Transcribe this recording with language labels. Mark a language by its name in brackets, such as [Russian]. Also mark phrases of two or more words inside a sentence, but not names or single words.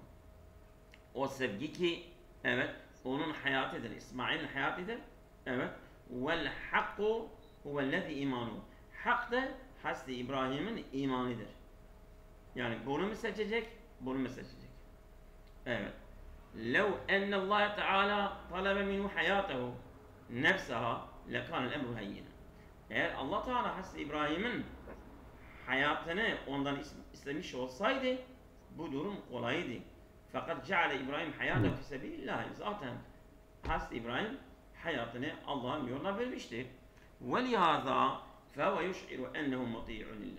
[Turkish] O sevgi ki, evet, onun hayatıdır. İsmail'in hayatıdır. Evet. [Arabic] والحق هو الذي إيمانه. [Turkish] Hak da Hazreti İbrahim'in imanıdır. Yani bunu mu seçecek, bunu mu seçecek? Evet. [Arabic] لو أن الله تعالى طلب منه حياته نفسها لكان الأمر هينا. [Turkish] Eğer Allah Teala Hazreti İbrahim'in hayatını ondan istemiş olsaydı bu durum kolaydı. Fakat [Arabic] جعل إبراهيم حياته في سبيل الله. [Turkish] Zaten Hazreti İbrahim hayatını Allah'ın yoluna vermiştir. [Arabic] ولهذا فهو يشعر أنه مطيع لله.